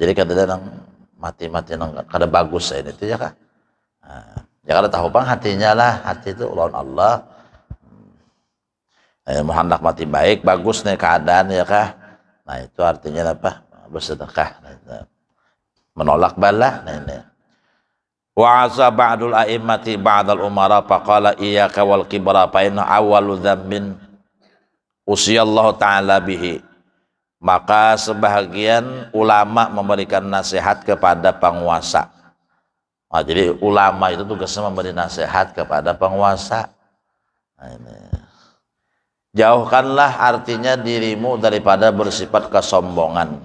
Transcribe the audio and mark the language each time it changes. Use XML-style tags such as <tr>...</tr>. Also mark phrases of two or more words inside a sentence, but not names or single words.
<bjn>Jadi kada mati-mati yang kada bagus ini itu ya kah? Nah, ya kada tahu pang hatinya lah, hati itu lawan Allah.</bjn> <id>Hendak mati baik, bagus nih keadaan ya kah? Nah itu artinya apa? Bersedekah. Nah, menolak bala. Nah ini.</id> <ar>وأوصى بعض الأئمة بعض الأمراء فقال إياك والكبر فإن أول ذنب عصي الله تعالى به.</ar> <id>Maka sebahagian ulama memberikan nasihat kepada penguasa. Nah, jadi ulama itu tugasnya memberi nasihat kepada penguasa. Nah, ini. Jauhkanlah artinya dirimu daripada bersifat kesombongan.</id>